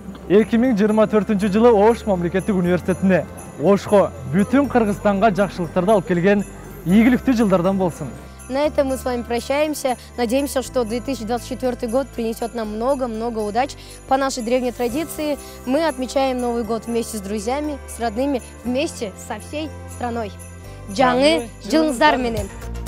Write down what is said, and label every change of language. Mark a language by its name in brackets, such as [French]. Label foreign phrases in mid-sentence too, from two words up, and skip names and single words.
[Kyrgyz] 2024 жылы Ош мамлекеттик университетине, Ошко, бүтүн Кыргызстанга жакшылыктарды алып келген ийгиликтүү жылдардан болсын. [Russian] На этом мы с вами прощаемся. Надеемся, что 2024 год принесет нам много-много удач. По нашей древней традиции мы отмечаем Новый год вместе с друзьями, с родными, вместе со всей страной. [Kyrgyz] Жаңы жылыңыздар менен.